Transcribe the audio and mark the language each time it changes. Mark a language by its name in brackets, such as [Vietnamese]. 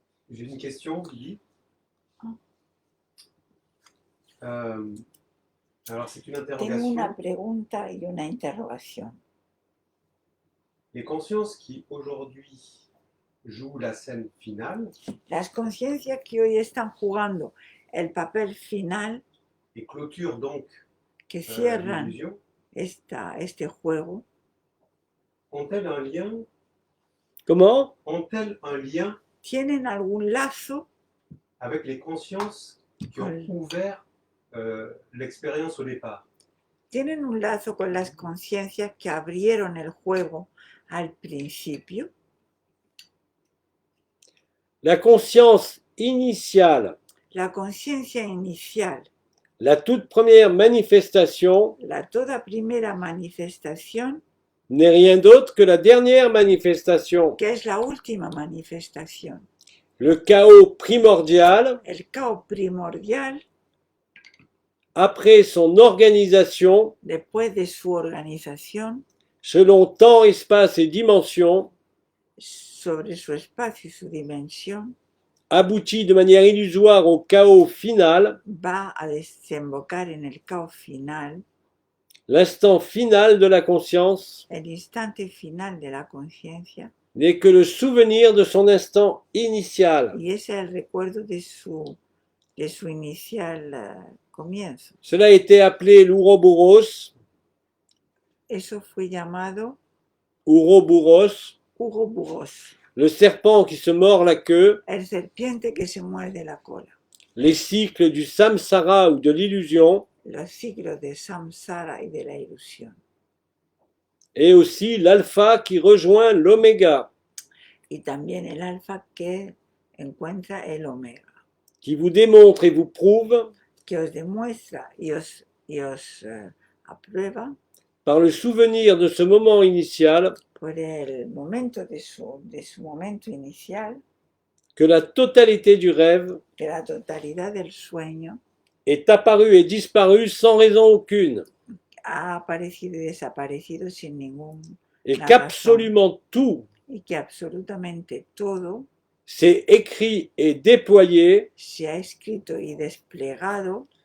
[French] J'ai une question, Guy. Alors, c'est une [Spanish] Tengo [French] interrogation. [Spanish] una pregunta y una interrogación. [French] Les consciences qui aujourd'hui jouent la scène finale [Spanish] Las conciencias que hoy están jugando el papel final, [French] et clôturent donc [Spanish] que cierran [French] l'illusion, [Spanish] este juego, [French] ont-elles un lien, Comment? [Spanish] tienen algún lazo [French] avec les consciences qui ont Oui. ouvert l'expérience au départ? [Spanish] tienen un lazo con las conciencias que abrieron el juego al principio. [French] La conscience initiale, [Spanish] La conciencia inicial, [French] la toute première manifestation, [Spanish] la toda primera manifestación, [French] n'est rien d'autre que la dernière manifestation. [Spanish] que es la última manifestación. [French] Le chaos primordial, [Spanish] El caos primordial, [French] après son organisation, [Spanish] después de su organización, [French] selon temps, espace et dimension, [Spanish] sobre su espacio y su dimensión, [French] aboutit de manière illusoire au chaos final, [Spanish] va a desembocar en el caos final, [French] l'instant final de la conscience [Spanish] el instante final de la conciencia, [French] n'est que le souvenir de son instant initial. [Spanish] y es el recuerdo de su inicial comienzo. [French] Cela a été appelé l'Ouroboros, [Spanish] Eso fue llamado Ouroboros, Ouroboros, [French] le serpent qui se mord la queue, [Spanish] el serpiente que se muerde la cola, [French] les cycles du samsara ou de l'illusion, [Spanish] los ciclos de samsara y de la ilusión, [French] et aussi l'alpha qui rejoint l'oméga, [Spanish] y también el alfa que encuentra el omega, [French] qui vous démontre et vous prouve, [Spanish] que os demuestra y os aprueba [French] par le souvenir de ce moment initial, [Spanish] por el momento de su momento inicial, [French] que la totalité du rêve [Spanish] que la totalidad del sueño [French] est apparue et disparue sans raison aucune, [Spanish] ha aparecido y desaparecido sin ningún [French] et [Spanish] La [French] qu'absolument tout [Spanish] y que absolutamente todo [French] s'est écrit et déployé [Spanish] se ha escrito y desplegado